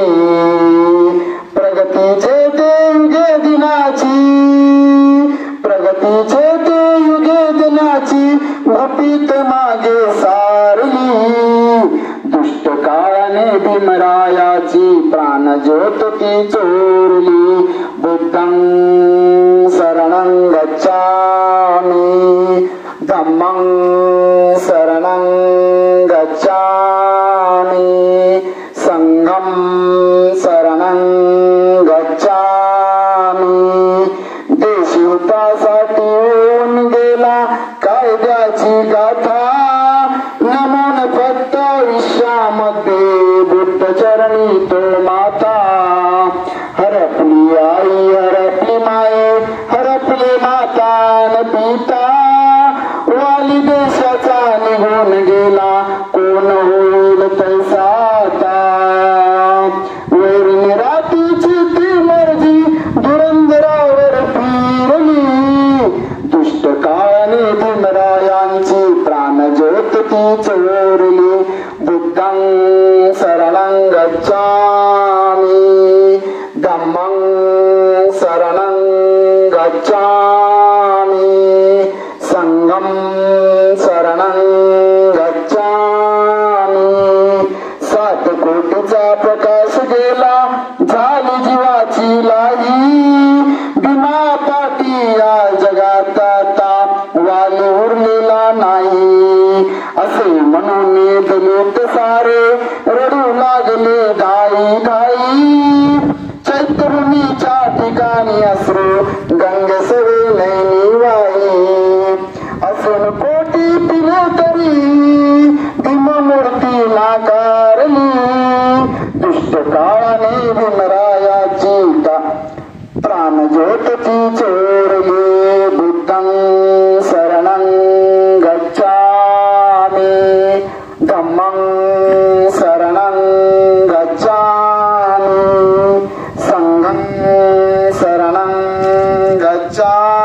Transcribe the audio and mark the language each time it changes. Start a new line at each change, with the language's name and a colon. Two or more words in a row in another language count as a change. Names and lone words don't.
Marathi: प्रगतीचे ते युगे दिनाची प्रगतीचे ते युगे दिनाची भूपीत मागे सारली, दुष्ट काळाने भीमरायाची प्राण ज्योत ती चोरली।
Pali: बुद्धं शरणं गच्छामि धम्मं शरणं गच्छामि संघं शरणं गच्छामि।
Marathi: देशी हितासाठी होऊन गेला कायद्याची गाथा, नमून फक्त विश्वामध्ये बुद्ध चरणी तो माता। हरपली आई हरपली माये हरपले माता न पिता, वाली देशाचा निघून गेला कोण होईल तैसा आता। वैरी रातीची ती मर्जी धुरंधरावर फिरली, दुष्ट काळाने भीमरायांची प्राण ज्योत ती चोरली।
Pali: बुद्धं शरणं गच्छामि धम्मं शरणं गच्छामि संघं शरणं गच्छामि।
Marathi: 7 कोटीचा प्रकाश गेला झाली जीवाची लाही, भीमापाठी या जगात आता वाली उरलेला नाही। असे म्हणून दलित सारे रडू लागले धाई धाई, चैतन्याच्या ठिकाणी अश्रू गंगेसवे नैनी वाई। असून कोटी पिले तरी भीममूर्ती नाकारली, दुष्ट काळाने भीमरायाची प्राण ज्योत ती चोरली।
Pali: बुद्धं शरणं गच्छामि धम्मं शरणं गच्छामि संघं शरणं गच्छामि